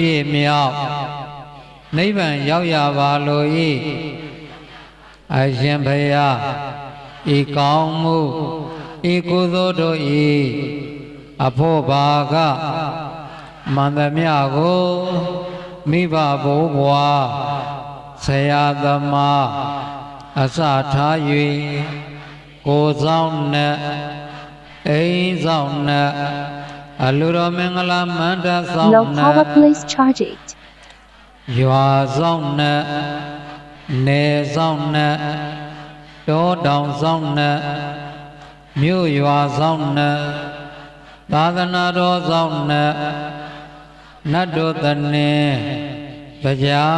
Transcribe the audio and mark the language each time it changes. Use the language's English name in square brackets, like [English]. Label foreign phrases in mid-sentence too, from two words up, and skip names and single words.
[Burmese] ည့်မြောက်နိဗ္ဗာန်ရောက်ရပါလို၏အရှင်ဘုရားဤကောင်းမှုဤကုသိုလ်တို့၏အဖို့ဘာကမန္တမြကိုမိဘဘိုးဘွားဆရာသမားအစထား၍ကိုယ်ဆောင်နဲ့အိမ်ဆောင်နဲ့အလူတော်မင်္ဂလာမန္တဆောင် [English] Low [Burmese] နဲ့ [English] power please charge it. [Burmese] ရွာဆောင်နဲ့နယ်ဆောင်နဲ့တောတောင်ဆောင်နဲ့မြို့ရွာဆောင်နဲ့သာသနာတော်ဆောင်နဲ့နတ်တို့တနေတရား